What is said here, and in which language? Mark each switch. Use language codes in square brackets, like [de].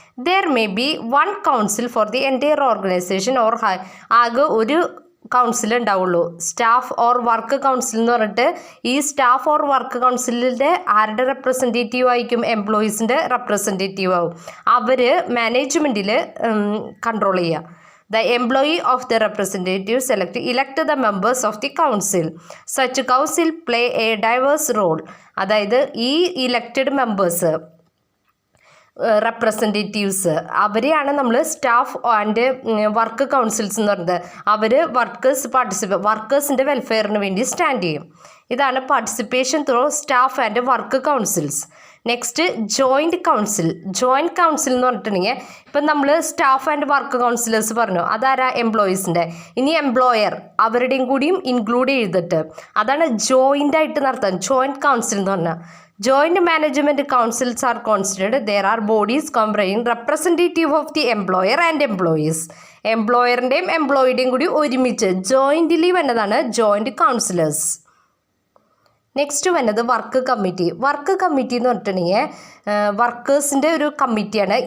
[en] there may be one council for the entire organisation or [ml] ആകെ ഒരു council ഉണ്ടാവുള്ളൂ. Staff or work council എന്ന് പറഞ്ഞിട്ട് ഈ സ്റ്റാഫ് ഓർ വർക്ക് കൗൺസിലിൻ്റെ ആരുടെ റെപ്രസെൻറ്റേറ്റീവ് ആയിരിക്കും? എംപ്ലോയീസിൻ്റെ റെപ്രസെൻറ്റേറ്റീവ് ആവും. അവർ മാനേജ്മെൻറ്റിൽ കൺട്രോൾ ചെയ്യുക. [en] The employee of the representative elect the members of the council. Such council play a diverse role. [ml] അതായത് ഈ ഇലക്റ്റഡ് മെമ്പേഴ്സ് റെപ്രസെൻറ്റേറ്റീവ്സ് അവരെയാണ് നമ്മൾ സ്റ്റാഫ് ആൻഡ് വർക്ക് കൗൺസിൽസ് എന്ന് പറയുന്നത്. അവർ വർക്കേഴ്സിൻ്റെ വെൽഫെയറിന് വേണ്ടി സ്റ്റാൻഡ് ചെയ്യും. ഇതാണ് participation through staff and work councils. Next joint council. Joint council എന്ന് പറഞ്ഞിട്ടുണ്ടെങ്കിൽ ഇപ്പം നമ്മൾ സ്റ്റാഫ് ആൻഡ് വർക്ക് കൗൺസിലേഴ്സ് പറഞ്ഞു, അതാരാ? എംപ്ലോയീസിൻ്റെ. ഇനി എംപ്ലോയർ അവരുടെയും കൂടിയും ഇൻക്ലൂഡ് ചെയ്തിട്ട് അതാണ് ജോയിൻ്റ് ആയിട്ട് നടത്താൻ ജോയിൻറ്റ് കൗൺസിൽ എന്ന് പറഞ്ഞാൽ. [en] Joint management councils are considered. There are bodies comprising representative of the employer and employees. [ml] എംപ്ലോയറിൻ്റെയും എംപ്ലോയിയുടെയും കൂടി ഒരുമിച്ച് ജോയിൻ്റ്ലി വന്നതാണ് ജോയിൻറ്റ് കൗൺസിലേഴ്സ്. നെക്സ്റ്റ് വന്നത് വർക്ക് കമ്മിറ്റി. വർക്ക് കമ്മിറ്റി എന്ന് പറഞ്ഞിട്ടുണ്ടെങ്കിൽ വർക്കേഴ്സിൻ്റെ ഒരു കമ്മിറ്റിയാണ്.